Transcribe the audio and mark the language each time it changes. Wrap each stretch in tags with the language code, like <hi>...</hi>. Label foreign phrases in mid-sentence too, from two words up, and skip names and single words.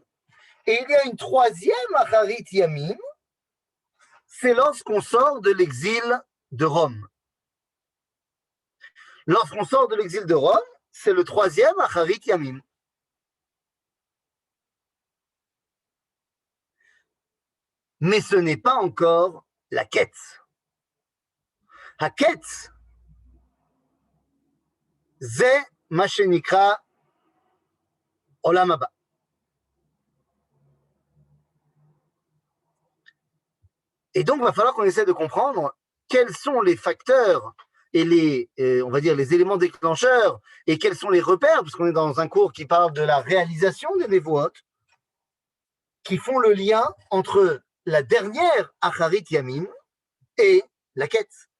<fr>Et il y a une troisième</fr> <he>אחרית ימים,</he> <fr>c'est lorsqu'on sort de l'exil de Rome. Lorsqu'on sort de l'exil de Rome, c'est le troisième</fr> <he>אחרית ימים.</he> <fr>Mais ce n'est pas encore la quête.</fr> <he>הקץ זה מה שנקרא עולם הבא.</he> <fr>Et donc, il va falloir qu'on essaie de comprendre quels sont les facteurs et les, on va dire, les éléments déclencheurs et quels sont les repères, parce qu'on est dans un cours qui parle de la réalisation des Nevuot, qui font le lien entre la dernière</fr> <he>אחרית ימים</he> <fr>et la quête.</fr>